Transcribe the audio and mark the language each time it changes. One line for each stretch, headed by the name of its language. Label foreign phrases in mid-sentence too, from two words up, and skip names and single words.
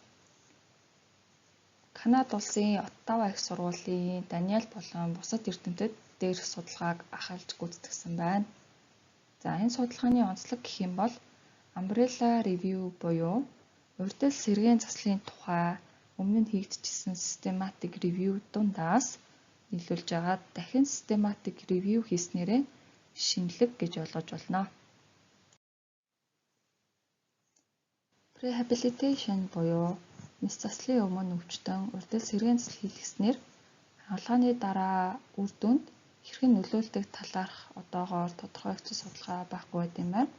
Mongolian: Канада улсын Оттава их сургуулийн Даниэл болон бусад эрдэмтэд дээрх судалгааг ахайлж гүйцэтгсэн байна. Энэ судалгааны онцлог гэх юм бол
English: Umbrella Review
Mongolian: буюу урьдчил сэргээн заслын тухай өмнө нь хийгдчихсэн
English: systematic review
Mongolian: дундаас нийлүүлж байгаа дахин
English: systematic review
Mongolian: хийснээрээ шинэлэг гэж ойлгож болно. Rehabilitation буюу мис заслын өмнө өвчтөн урьдчил сэргээн засал хийлгэснээр хагалгааны дараа үр дүнд хэрхэн нөлөөлдөг талаарх одоогоор тодорхойлогдсон судалгаа байхгүй байт юм байна.